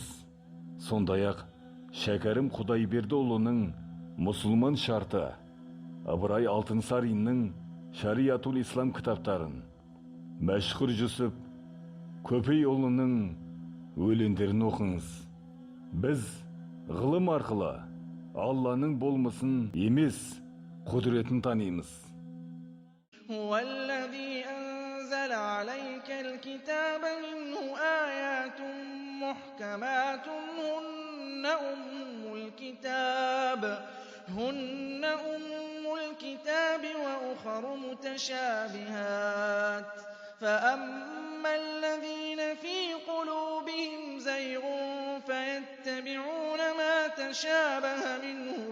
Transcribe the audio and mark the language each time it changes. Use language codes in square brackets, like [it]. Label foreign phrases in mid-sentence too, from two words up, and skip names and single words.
[kk] Сондай-ақ Шәкәрім Құдайбердіұлының мұсылман шарты, Ыбырай Алтынсариннің Шариатул Ислам кітаптарын, Мәшһүр Жүсіп Көпейұлының өлеңдерін оқыңыз. Біз ғылым арқылы Алланың болмысын емес, құдіретін танимыз. [ar] هو الذي أنزل عليك الكتاب منه آيات محكمات هن أم الكتاب وأخر متشابهات فأما الذين في قلوبهم زيغ فيتبعون ما تشابه منه